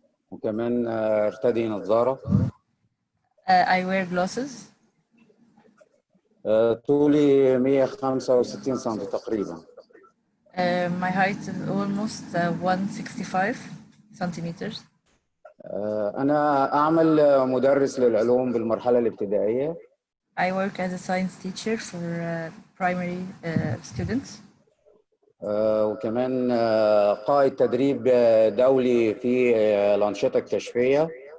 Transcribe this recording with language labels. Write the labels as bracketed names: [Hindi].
[Arabic] وكمان ارتدي نظارة. [English] I wear glasses. [Arabic] طولي 165 سم تقريبا. [English] My height is almost 165 centimeters. [Arabic] أنا أعمل مدرس للعلوم بالمرحلة الابتدائية. [English] I work as a science teacher for primary students. [Arabic] وكمان قائد تدريب دولي في الأنشطة الكشفية.